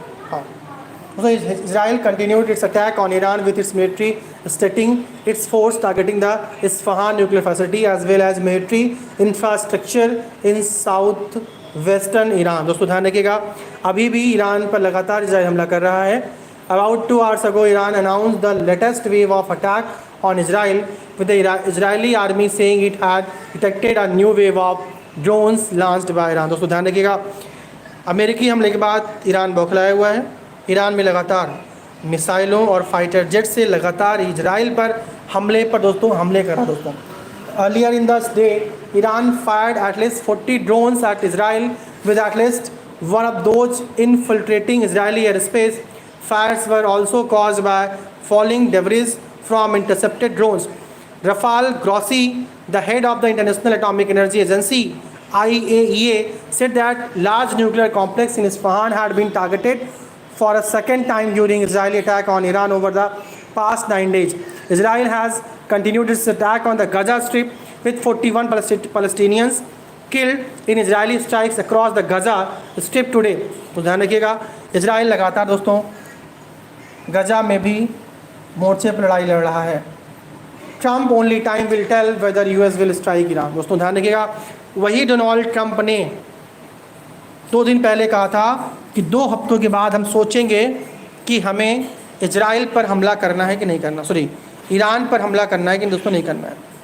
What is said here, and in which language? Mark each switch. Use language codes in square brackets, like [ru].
[en] हाँ, दोस्तों Israel continued its attack on Iran with its military, stating its force targeting the Isfahan nuclear facility as well as military infrastructure in south western Iran. [hi] दोस्तों ध्यान रखिएगा, अभी भी Iran पर लगातार इजराइल हमला कर रहा है। [en] About 2 hours ago Iran announced the latest wave of attack on Israel with the Israeli army saying it had detected a new wave of drones launched by Iran। [hi] दोस्तों ध्यान रखिएगा, अमेरिकी हमले के बाद ईरान बौखलाया हुआ है। ईरान में लगातार मिसाइलों और फाइटर जेट से लगातार इजराइल पर हमले कर रहा है। [en] दोस्तों earlier in the day Iran fired at least 40 drones at Israel, with at least one of those infiltrating Israeli airspace. Fires were also caused by falling debris from intercepted drones. Rafael Grossi, the head of the International Atomic Energy Agency IAEA, said that large nuclear complex in Isfahan had been targeted for a second time during Israeli attack on Iran over the past 9 days. Israel has continued its attack on the Gaza Strip with 41 Palestinians killed in Israeli strikes across the Gaza Strip today। [hi] तो ध्यान रखिएगा, Israel लगातार दोस्तों गजा में भी मोर्चे पर लड़ाई लड़ रहा है। Trump only time will tell weather US will strike Iran. दोस्तों ध्यान रखिएगा, वही डोनाल्ड ट्रम्प ने 2 दिन पहले कहा था कि 2 हफ्तों के बाद हम सोचेंगे कि हमें इजराइल पर हमला करना है कि नहीं करना, ईरान पर हमला करना है कि दोस्तों नहीं करना है।